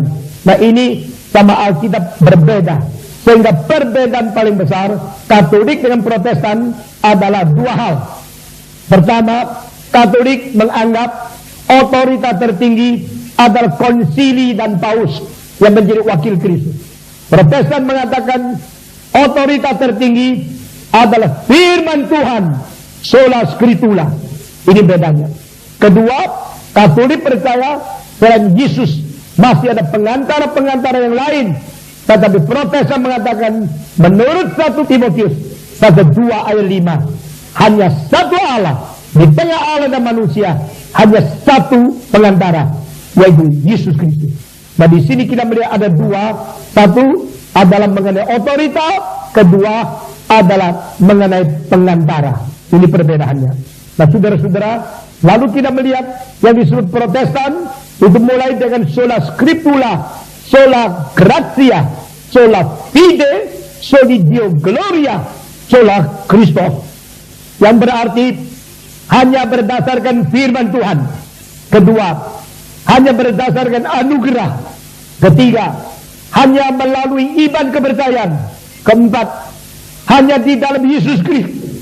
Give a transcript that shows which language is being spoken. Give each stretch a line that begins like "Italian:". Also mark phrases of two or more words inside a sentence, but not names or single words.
Indonesian: Nah, ini sama Alkitab berbeda. Sehingga perbedaan paling besar Katolik dengan Protestan adalah dua hal. Pertama, Katolik menganggap otoritas tertinggi adalah konsili dan paus yang menjadi wakil Kristus. Protestan mengatakan otoritas tertinggi adalah firman Tuhan,
Latin: sola scriptura.
Indonesian: Ini bedanya. Kedua, Katolik percaya selain Yesus masih ada pengantara-pengantara yang lain. Tetapi Protestan mengatakan menurut 1 Timotius pasal 2 ayat 5, hanya satu Allah di tengah Allah dan manusia, hanya satu pengantara, yaitu Yesus Kristus. Nah, di sini kita melihat ada dua. Satu adalah mengenai otoritas, kedua adalah mengenai pengantara. Ini perbedaannya. Nah, saudara-saudara, lalu kita melihat yang disebut Protestan itu mulai dengan
Latin: sola scriptura, sola gratia, sola fide, soli Deo gloria, sola Christus,
Indonesian: yang berarti hanya berdasarkan firman Tuhan. Kedua, hanya berdasarkan anugerah. Ketiga, hanya melalui iman kepercayaan. Keempat, hanya di dalam Yesus Kristus.